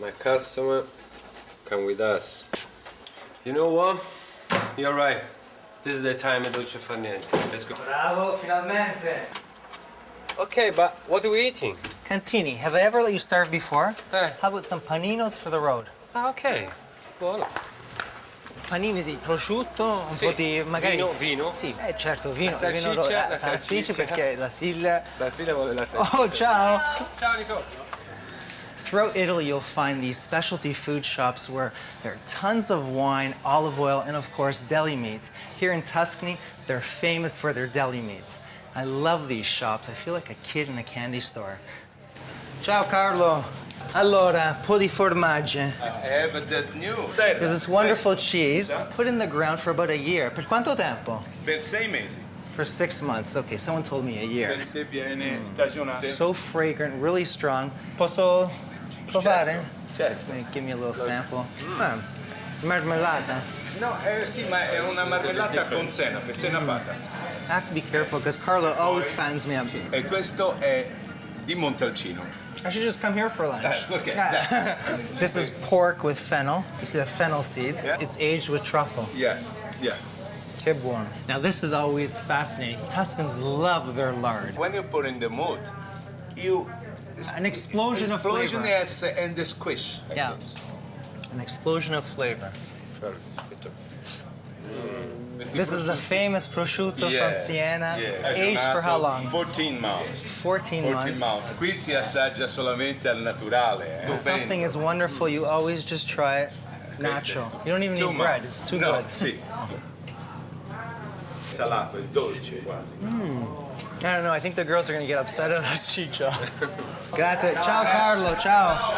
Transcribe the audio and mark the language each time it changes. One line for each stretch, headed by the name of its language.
English: my customer come with us. You know what? You're right. This is the time at dolce far niente. Let's go.
Italian: Bravo, finalmente.
English: Okay, but what are we eating? Cantini, have I ever let you starve before? Eh. How about some paninos for the road?
Italian: Okay. Buono. Panini di prosciutto, un Sì. po' di magari... Vino? Sì, certo, vino. La salsiccia, vino la salsiccia. perché la Silla... La Sila vuole la salsiccia. Oh, ciao! Ciao, Nico.
English: Throughout Italy, you'll find these specialty food shops where there are tons of wine, olive oil, and of course, deli meats. Here in Tuscany, they're famous for their deli meats. I love these shops. I feel like a kid in a candy store.
Italian: Ciao, Carlo. Allora, un po' di formaggi.
English: But there's new. There's this wonderful cheese put in the ground for about a year.
Italian: Per quanto tempo? Per 6 mesi.
English: For 6 months. Okay, someone told me a year.
Italian: Se viene stagionato.
English: So fragrant, really strong.
Italian: Posso provare? Certo.
English: Give me a little sample. Marmellata.
Italian: No, sì, ma è una marmellata con senape, senapata.
English: I have to be careful because Carlo always fans me up.
Italian: E questo è di Montalcino.
English: I should just come here for lunch. That's okay. Yeah. This is pork with fennel. You see the fennel seeds? Yeah. It's aged with truffle. Yeah, yeah.
Italian: Che buono.
English: Now this is always fascinating. Tuscans love their lard. When you put in the mood, you... An explosion of flavor. Yes, and the squish. Like Yeah. this. An explosion of flavor. Sure. This is the famous prosciutto from Siena. Aged for how long? 14 months. 14 months.
Italian: Qui si assaggia solamente al naturale.
English: When something is wonderful, you always just try it natural. You don't even need bread. It's too good.
Italian: Sì. Salato, il dolce quasi.
English: I don't know. I think the girls are going to get upset at us, Ciccio.
Italian: Grazie. Ciao, Carlo. Ciao.